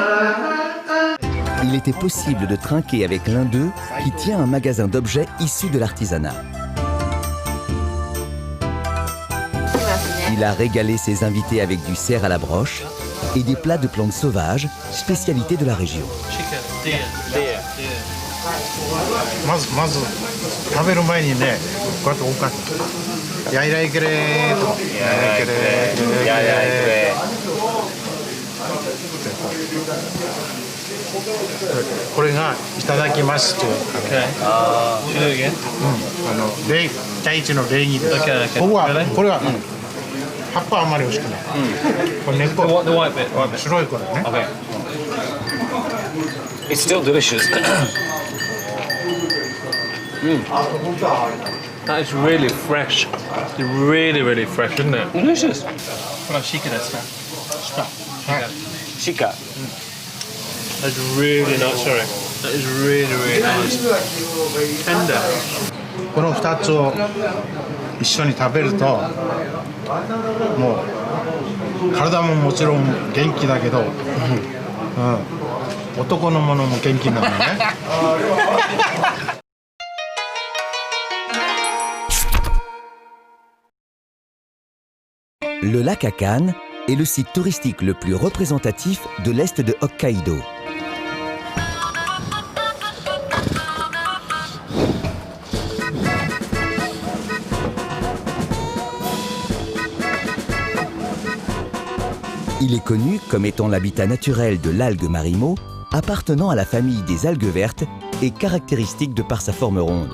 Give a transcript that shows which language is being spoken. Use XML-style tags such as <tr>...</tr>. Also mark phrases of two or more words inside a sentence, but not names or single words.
<fr>Il était possible de trinquer avec l'un d'eux qui tient un magasin d'objets issus de l'artisanat. Il a régalé ses invités avec du cerf à la broche et des plats de plantes sauvages, spécialité de la région.</fr> <ja>まず食べる前にね、こうやって置かない。やいらいけれーと。これがいただきますという。礼、第一の礼儀です。これは葉っぱあんまり美味しくない。これ根っこ。白いこれね。</ja> <en>It's still delicious. That is really fresh. Really, really fresh, isn't it? Delicious. What else</en> <ja>鹿ですか?</ja> <en>Shika. That's really nice, sorry. That is really, really nice. Tender.</en> <ja>この2つを一緒に食べるともう体ももちろん元気だけど、男のものも元気なのね。</ja> <fr>Le lac Akan est le site touristique le plus représentatif de l'est de Hokkaido. Il est connu comme étant l'habitat naturel de l'algue marimo, appartenant à la famille des algues vertes et caractéristique de par sa forme ronde.</fr>